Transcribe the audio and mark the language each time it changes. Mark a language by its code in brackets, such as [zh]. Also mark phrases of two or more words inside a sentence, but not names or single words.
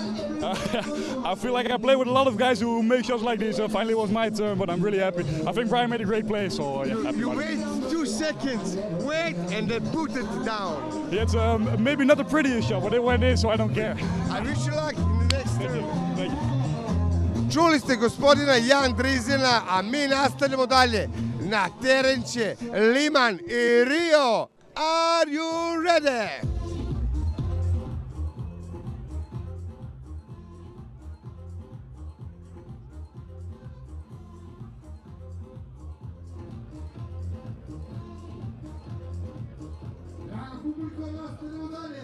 [en] I feel like I play with a lot of guys who make shots like this. Finally it was my turn, but I'm really happy. I think Brian made a great play, so yeah. Happy You about it. wait 2 seconds, wait, and then put it down. Yeah, it's maybe not the prettiest shot, but it went in, so I don't care. I wish you luck in the next turn. Thank you. [hr] Čuli ste gospodina Jan Driesena, a mi nastavljamo dalje. Na teren će Liman i Rio. [en] Are you ready? [hr] Draga publiko, nastavljamo dalje.